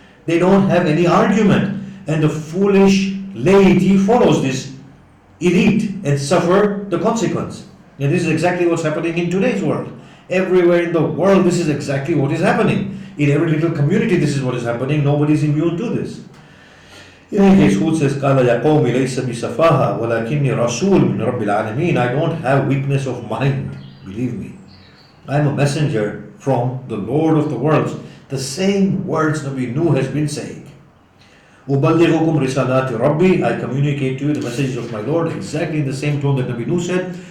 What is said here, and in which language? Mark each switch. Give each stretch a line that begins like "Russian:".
English: They don't have any argument. And the foolish laity follows this elite and suffer the consequence. And this is exactly what's happening in today's world. Everywhere in the world, this is exactly what is happening. In every little community, this is what is happening. Nobody is immune to this. In any case, Hud says,
Arabic: قَالَ يَا قَوْمِ لَيْسَ بِسَفَاهَةٍ وَلَكِنِّي رَسُولٌ مِّن رَبِّ الْعَالَمِينَ.
English: I don't have weakness of mind, believe me. I am a messenger from the Lord of the worlds. The same words Nabi Nuh has been saying.
Arabic: أُبَلِّغُكُمْ رِسَالَاتِ رَبِّي.
English: I communicate to you the messages of my Lord, exactly in the same tone that Nabi Nuh said.